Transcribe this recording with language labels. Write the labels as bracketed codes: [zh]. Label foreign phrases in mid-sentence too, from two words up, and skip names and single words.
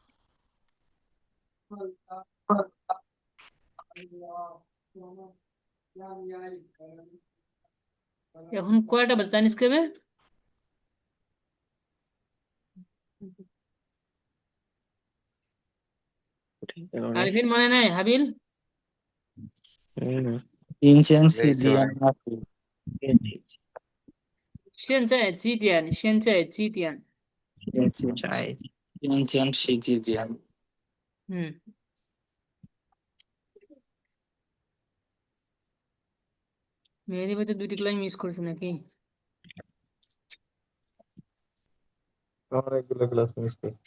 [bn] এখন কয়টা বাজে জানিস কি? আরিফিন মনে নাই? হাবিল? [zh] 没在，现在几点？现在几点？ চাই [bn] হুম, মেহেদি ভাই তো দুটি [en] class miss [bn] করেছে নাকি? অনেকগুলো [en] class miss [bn] করছি।